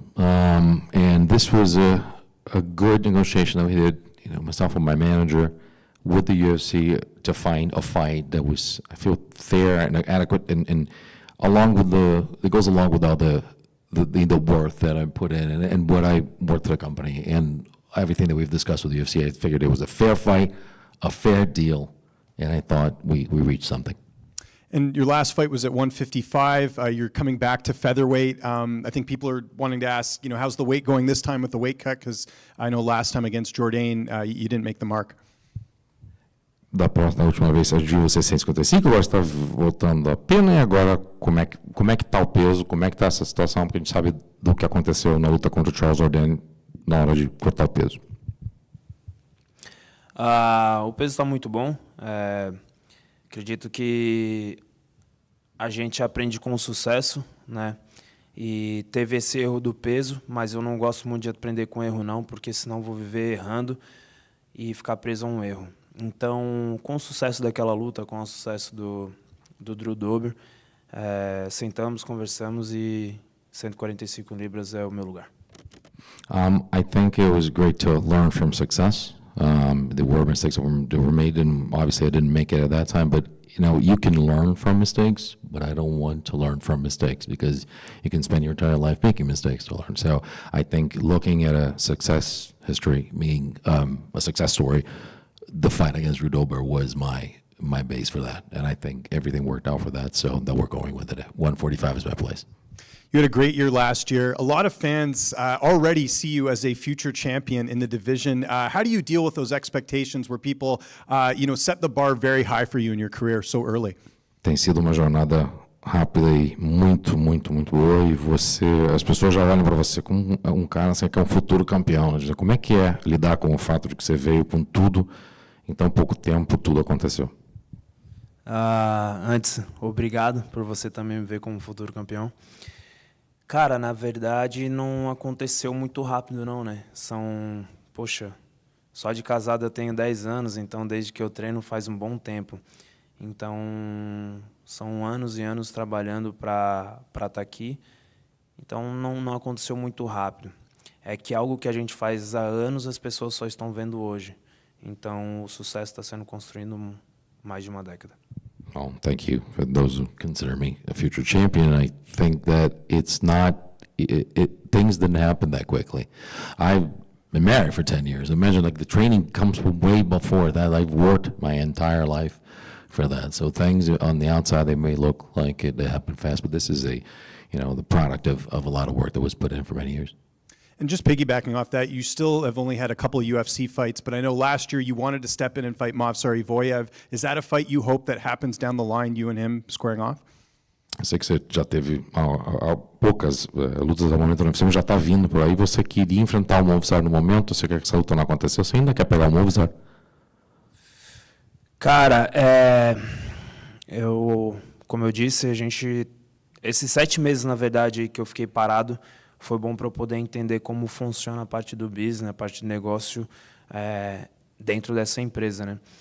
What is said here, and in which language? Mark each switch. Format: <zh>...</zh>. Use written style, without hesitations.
<en>And this was a good negotiation that we did, myself and my manager, with the UFC to find a fight that was, I feel, fair and adequate, and along with it goes along with all the worth that I put in and what I worth for the company and everything that we've discussed with the UFC. I figured it was a fair fight, a fair deal, and I thought we reached something. And your last fight was at 155. You're coming back to featherweight. I think people are wanting to ask, how's the weight going this time with the weight cut? Because I know last time against Jourdain, you didn't make the mark.</en> <pt>Da última vez você viu você 155, agora está voltando a pena, e agora como é que está o peso, como é que está essa situação, porque a gente sabe do que aconteceu na luta contra o Charles Jourdain na hora de cortar o peso. O peso está muito bom. Acredito que a gente aprende com o sucesso, né? E teve esse erro do peso, mas eu não gosto muito de aprender com erro não, porque senão vou viver errando e ficar preso a um erro. Então, com o sucesso daquela luta, com o sucesso do Drew Dober, sentamos, conversamos e 145 libras é o meu lugar.</pt> <en>I think it was great to learn from success. There were mistakes that were made, and obviously I didn't make it at that time, but you can learn from mistakes, but I don't want to learn from mistakes because you can spend your entire life making mistakes to learn. So I think looking at a success history, meaning a success story, the fight against Drew Dober was my base for that, and I think everything worked out for that, so that we're going with it. 145 is my place. You had a great year last year. A lot of fans already see you as a future champion in the division. How do you deal with those expectations where people, set the bar very high for you in your career so early?</en> <pt>Tem sido uma jornada rápida e muito, muito, muito boa, e as pessoas já olham para você como um cara assim, que é um futuro campeão. Né? Como é que é lidar com o fato de que você veio com tudo, em tão pouco tempo tudo aconteceu? Antes, obrigado por você também me ver como futuro campeão. Cara, na verdade, não aconteceu muito rápido, não, né? Só de casado eu tenho 10 anos, então desde que eu treino faz um bom tempo. Então, são anos e anos trabalhando para estar aqui. Então, não aconteceu muito rápido. É que algo que a gente faz há anos, as pessoas só estão vendo hoje. Então, o sucesso está sendo construído mais de uma década.</pt> <en>Well, thank you for those who consider me a future champion. I think that it's not, things didn't happen that quickly. I've been married for 10 years. Imagine the training comes from way before that. I've worked my entire life for that. So things on the outside, they may look like they happen fast, but this is the product of a lot of work that was put in for many years. And just piggybacking off that, you still have only had a couple of UFC fights, but I know last year you wanted to step in and fight Movsar Ivoiev. Is that a fight you hope that happens down the line, you and him squaring off?</en> <pt>Eu sei que você já teve poucas lutas ao momento no UFC, mas já está vindo por aí. Você queria enfrentar o Movsar no momento? Você quer que essa luta não aconteceu? Você ainda quer pegar o Movsar? Cara, como eu disse, esses 7 meses, na verdade, que eu fiquei parado, foi bom para eu poder entender como funciona a parte do business, a parte de negócio dentro dessa empresa, né?</pt>